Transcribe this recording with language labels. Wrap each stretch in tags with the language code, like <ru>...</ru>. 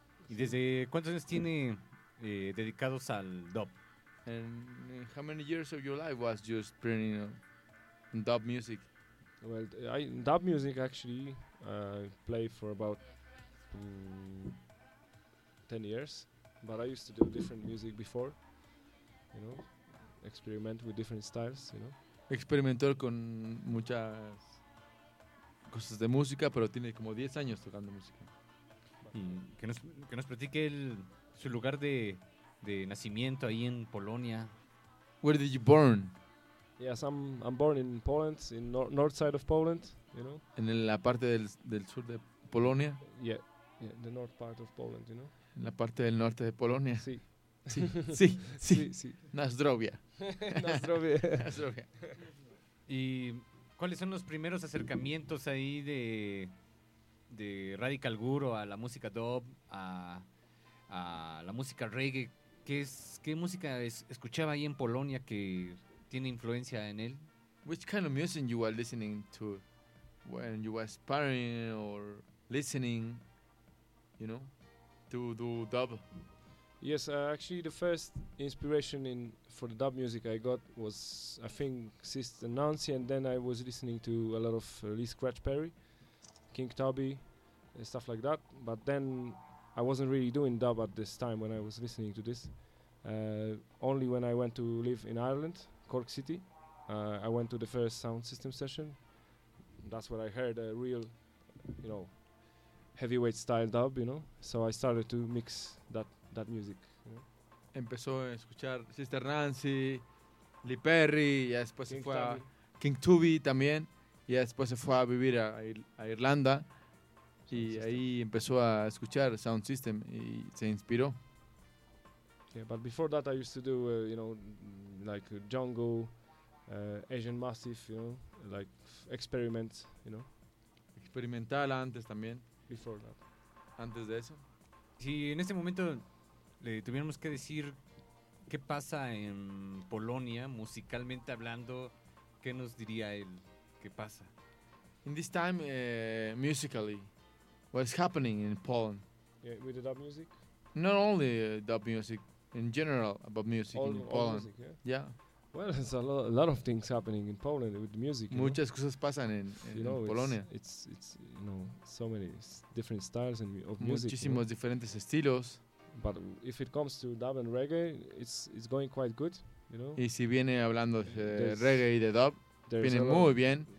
<es>¿Y desde cuántos años tiene dedicados al dub?</es> <en>And how many years of your life was just printing dub music? Well, dub music actually play for about 10 years, but I used to do different music before, you know, experiment with different styles, you know.</en> <es>Experimentó con muchas cosas de música, pero tiene como 10 años tocando música. Que nos platique su lugar de nacimiento ahí en Polonia.</es> <en>Where did you born? Yes, I'm born in Poland, in north side of Poland, you know.</en> <es>En la parte del sur de Polonia.</es> <en>Yeah, the north part of Poland, you know.</en> <es>En la parte del norte de Polonia. Sí. Sí, sí, sí. Sí. Nazdrovia.</es> <pl>Nazdrovia. Nazdrovia.</pl> <es>¿Y cuáles son los primeros acercamientos ahí de Radical Guru a la música dub, a la música reggae? ¿Qué música escuchaba ahí en Polonia que... tiene influencia en él?</es> <en>Which kind of music you are listening to when you were sparring or listening, you know, to do dub? Yes, actually the first inspiration in for the dub music I got was, I think, Sister Nancy, and then I was listening to a lot of Lee Scratch Perry, King Tubby, and stuff like that. But then I wasn't really doing dub at this time when I was listening to this. Only when I went to live in Ireland, Cork City, I went to the first sound system session. That's where I heard a real, you know, heavyweight style dub, you know. So I started to mix that music. You know?</en> <es>Empezó a escuchar Sister Nancy, Lee Perry, y después King se fue Tubby. A King Tubby también, y después se fue a vivir a Irlanda. Y ahí empezó a escuchar Sound System y se inspiró.</es> <en>Yeah, but before that I used to do, you know, like jungle, Asian Massive, you know, like experiments, you know.</en> <es>Experimental antes también.</es> <en>Before that.</en> <es>Antes de eso. Si en este momento le tuviéramos que decir qué pasa en Polonia, musicalmente hablando, ¿qué nos diría él? ¿Qué pasa?</es> <en>In this time, musically, what is happening in Poland? Yeah, with the dub music? Not only dub music, in general, about music all in Poland. All music, yeah. Yeah. Well, there's a lot of things happening in Poland with the music.</en> <es>Muchas</es> <en>know?</en> <es>Cosas pasan in</es> <en>you know,</en> <es>Polonia.</es> <en>It's you know, so many different styles and of music.</en> <es>Muchísimos</es> <en>you know?</en> <es>Diferentes estilos.</es> <en>But if it comes to dub and reggae, it's going quite good, you know.</en> <es>Y si viene hablando de reggae y de dub, viene muy bien.</es>